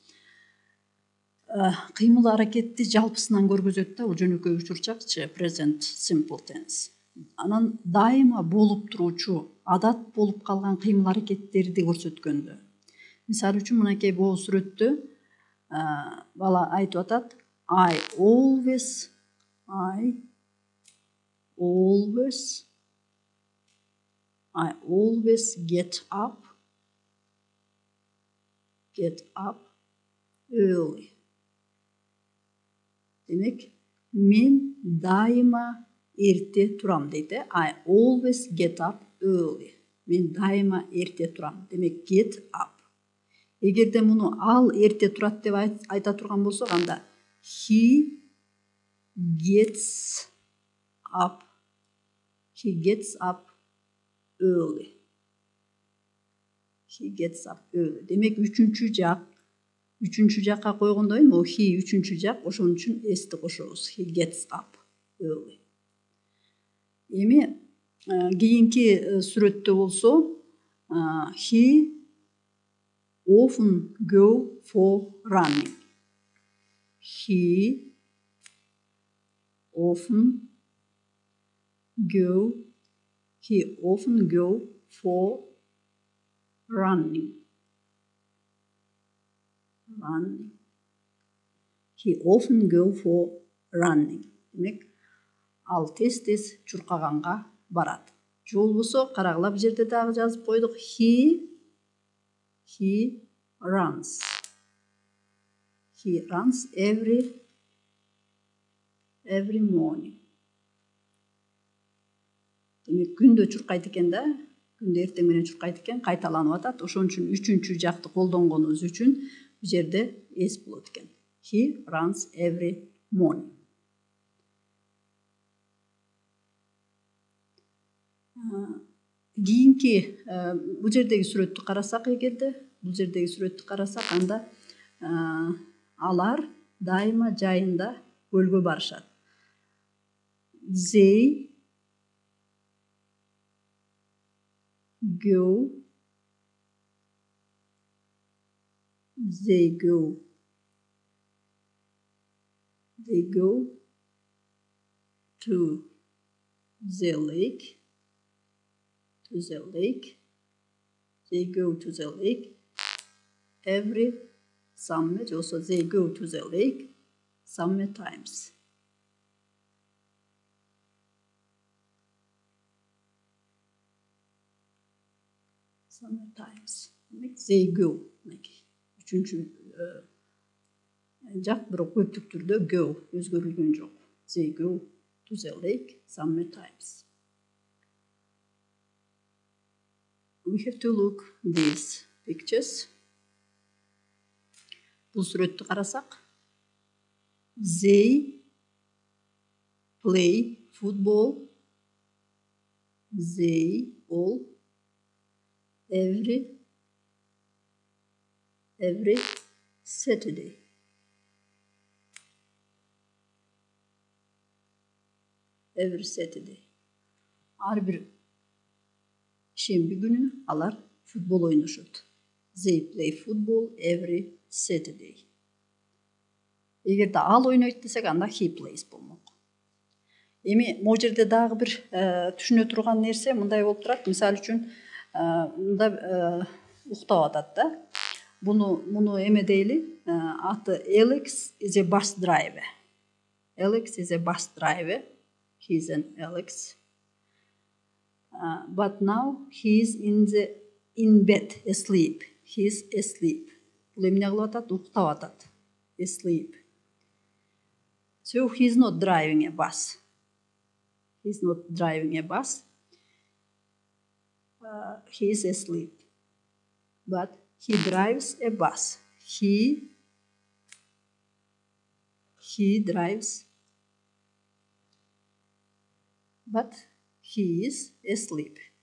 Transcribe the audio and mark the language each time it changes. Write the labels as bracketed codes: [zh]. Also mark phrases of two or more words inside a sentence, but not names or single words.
[ky] Кыймыл аракетти жалпысынан көргөзөт да, бул жөнөкөй учурчакчы [en] present simple tense. [ky] Анан дайыма болуп туруучу, адат болуп калган кыймыл аракеттерди көрсөткөндө. Мисалы үчүн мынакей бул сүрөттө бала айтып атат: [en] I always get up early. [ky] Демек мен дайыма эрте турам дейт. [en] I always get up early. [ky] Мен дайыма эрте турам. [en] Demek get up. [ky] Эгерде муну ал эрте турат деп айта турган болсок, анда [en] he gets up early. [ky] Демек үчүнчү жакка койгондон кийин могу he үчүнчү жак, ошон үчүн s'ти кошобуз. [en] He gets up early. [ky] Эми кийинки сүрөттө болсо [en] he often go for running. He often go for running. He often go for running. [ky] Demek ал тез чуркаганга барат. Же болбосо карагыла, бул жерде дагы жазып койдук. [en] He runs every morning. [ky] Демек күндө чуркайт экен да, күндө эртең менен чуркайт экен, кайталанып атат. Ошон үчүн үчүнчү жакты колдонгонубуз үчүн бул жерде s болот экен. [en] He runs every morning. [ky] Кийинки бул жердеги сүрөттү карасак, анда алар дайыма жайында көлгө барышат. [en] They go to the lake. They go to the lake every summer. Also, they go to the lake summer times. They go. [ky] Üçüncü жак, бирок көптүк түрдө go өзгөрүлгөн жок. [en] They go to the lake summer times. We have to look these pictures. [ky] Бул сүрөттү карасак, [en] they play football. They all every Saturday. [ky] Ар бир шемби күнү алар футбол ойношот. [en] They play football every Saturday. [ky] Эгерде ал ойнойт десек, анда [en] he plays [ky] болмок. Эми могу жерде дагы бир түшүнө турган нерсе мындай болуп турат. Мисалы үчүн мында уктап атат да. Муну эме дейли, аты Alex [en] is a bus driver. He is an Alex. But now he is in bed asleep. He is asleep. [ky] Бул эмне кылып атат? Уктап атат. [en] Asleep. So he is not driving a bus. He is asleep. But he drives a bus. He drives, but he is asleep.